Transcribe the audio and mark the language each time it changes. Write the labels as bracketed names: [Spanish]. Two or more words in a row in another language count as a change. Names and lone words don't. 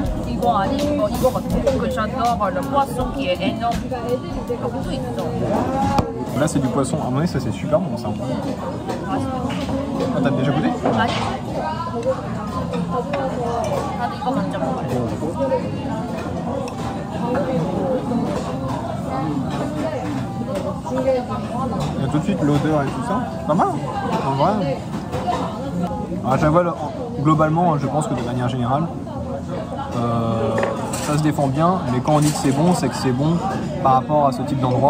[Korean] 이거 아니 이거 같아. [French] 그 j'adore le poisson qui est énorme. [Korean] 여기도 있어. [French] Là c'est du poisson. À mon avis ça c'est super bon ça. [Korean] 맛있어. [French] Ah, t'as déjà goûté? [Korean] 아니. 나도 이거 먼저 먹을래. [French] Il y a tout de suite l'odeur et tout ça. Pas mal, en vrai. Alors, à chaque fois, globalement, je pense que de manière générale, ça se défend bien, mais quand on dit que c'est bon par rapport à ce type d'endroit.